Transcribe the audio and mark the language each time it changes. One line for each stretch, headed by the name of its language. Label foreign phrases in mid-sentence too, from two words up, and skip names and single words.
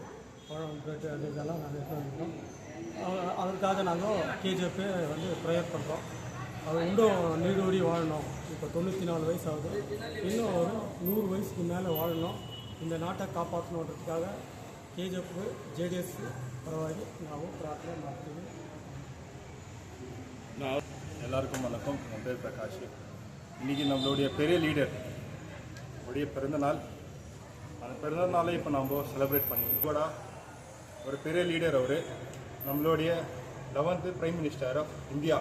Tamil: பழம், பிரெட் அந்த இதெல்லாம் நாங்கள் எடுத்து வந்துக்கிறோம். அவருக்காக நாங்கள் KGF ப்ரேயர் பண்ணுறோம். அவர் இன்னும் நீடோடி வாழணும். இப்போ 94 வயசு ஆகுது. இன்னும் ஒரு 100 வயசுக்கு மேலே வாழணும். இந்த நாட்டை காப்பாற்றணுன்றதுக்காக KGF JDS பரவாயில்லை
Kannada: ನಾವು ಪ್ರಾರ್ಥನೆ ಮಾಡ್ತೀವಿ.
Tamil: எல்லாருக்கும் வணக்கம். என் பேர் பிரகாஷ். இன்றைக்கி நம்மளுடைய பெரிய லீடர் உடைய பிறந்தநாள். அந்த பிறந்தநாளை இப்போ நம்ம செலிப்ரேட் பண்ணிக்கிறோம். ஒரு பெரிய லீடர் அவர், நம்மளுடைய 11th
English: prime minister of India.